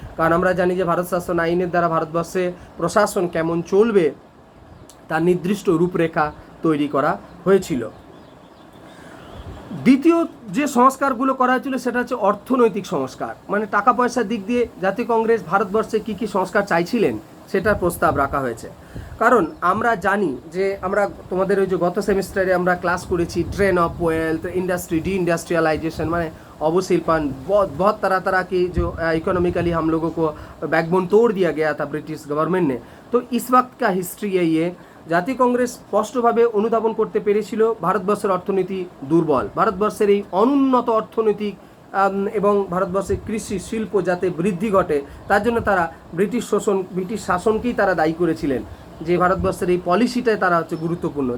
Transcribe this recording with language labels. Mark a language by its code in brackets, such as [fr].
[bn] কারণ আমরা জানি যে ভারত শাসন আইনের দ্বারা ভারতবর্ষে প্রশাসন কেমন চলবে তার নির্দিষ্ট রূপরেখা তৈরি করা হয়েছিল। দ্বিতীয় যে সংস্কারগুলো করা হয়েছিল সেটা হচ্ছে অর্থনৈতিক সংস্কার, মানে টাকা পয়সার দিক দিয়ে জাতীয় কংগ্রেস ভারতবর্ষে কী কী সংস্কার চাইছিলেন সেটার প্রস্তাব রাখা হয়েছে। কারণ আমরা জানি যে আমরা তোমাদের ওই যে গত সেমিস্টারে আমরা ক্লাস করেছি [hi] drain of wealth, industry, D industrialisation, माने अवशिल्पन, बहुत तरह की जो इकोनॉमिकली हम लोगों को बैकबोन तोड़ दिया गया था ब्रिटिश गवर्नमेंट ने। तो इस वक्त का हिस्ट्री है ये। [bn] জাতীয় কংগ্রেস স্পষ্টভাবে অনুধাবন করতে পেরেছিল ভারতবর্ষের অর্থনীতি দুর্বল, ভারতবর্ষের এই অনুন্নত অর্থনৈতিক এবং ভারতবর্ষের কৃষি শিল্প যাতে বৃদ্ধি ঘটে, তার জন্য তারা ব্রিটিশ শাসনকেই তারা দায়ী করেছিলেন যে ভারতবর্ষের এই পলিসিটাই তারা হচ্ছে গুরুত্বপূর্ণ।